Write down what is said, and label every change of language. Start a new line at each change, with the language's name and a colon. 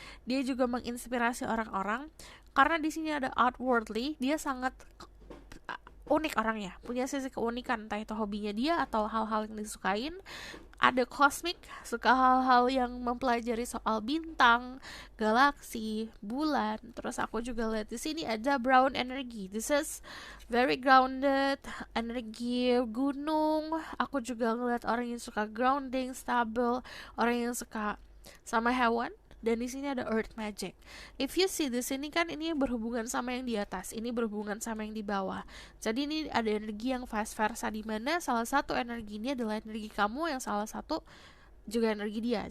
Indonesian: Dia juga menginspirasi orang-orang karena di sini ada outwardly, dia sangat unik orangnya, punya sisi keunikan, entah itu hobinya dia atau hal-hal yang disukain. Ada cosmic, suka hal-hal yang mempelajari soal bintang, galaksi, bulan. Terus aku juga lihat di sini ada brown energy.
English: This is very grounded, energi gunung.
Indonesian: Aku juga ngeliat orang yang suka grounding, stable, orang yang suka sama hewan. Dan di sini ada earth magic.
English: If you see
Indonesian: di sini kan ini berhubungan sama yang di atas, ini berhubungan sama yang di bawah. Jadi ini ada energi yang vice versa, di mana salah satu energi ini adalah energi kamu, yang salah satu juga energi dia.